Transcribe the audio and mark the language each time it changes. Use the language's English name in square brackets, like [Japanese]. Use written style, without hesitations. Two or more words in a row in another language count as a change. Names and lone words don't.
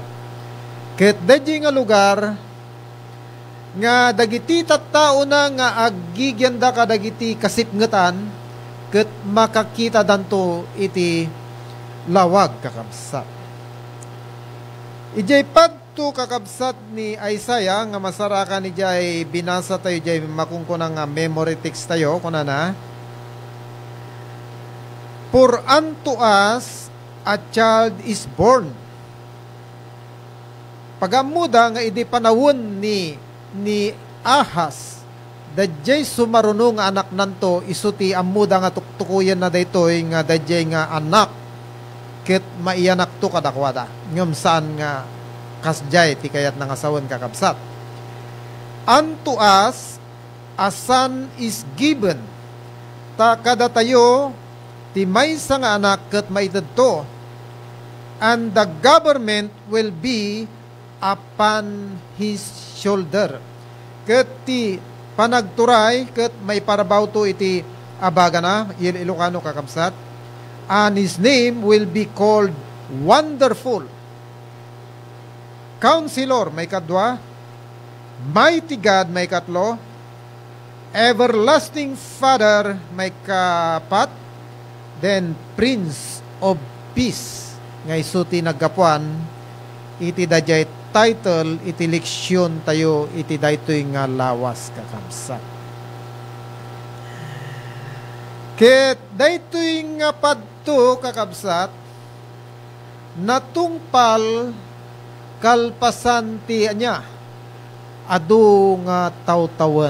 [Iloko] Ket dayjay nga lugar nga dagiti tattao na nga aggigyanda kadagiti kasipngetan ket makakita danto iti lawag kakabsat. Ijay padto kakabsat ni Isaiah nga masarakan ijay binasa tayo ijay makungkuna nga [English] memory text [Iloko] tayo kunana. [English] For unto us a child is born. [Iloko] Pagamuda nga idi panawon ni Ahaz, dayjay sumaruno nga anak nanto isuti amuda nga tuktukuyan na daytoy nga dayjay nga anak ket maiyanak to kadakwada. Ngem saan nga kasjay ti kayat nga sawon kakabsat. [English] Unto us a son is given. [Iloko] Ta kada tayo ti maysa nga anak ket maited to, [English] and the government will be upon his shoulder. [Iloko] ket ti panagturay ket may parabaw to iti abagana Ilocano kakabsat, [English] and his name will be called Wonderful Counselor, [Iloko] may kadwa, [English] Mighty God, [Iloko] may katlo, [English] Everlasting Father, [Iloko] may kapat, [English] then Prince of Peace. [Iloko] Ngay suti naggapuan, iti dayjay title, iti leksyon tayo, iti daytoy nga lawas kakabsat. Ket daytoy nga padto kakabsat, natungpal kalpasan ti anya adu nga tawtawan.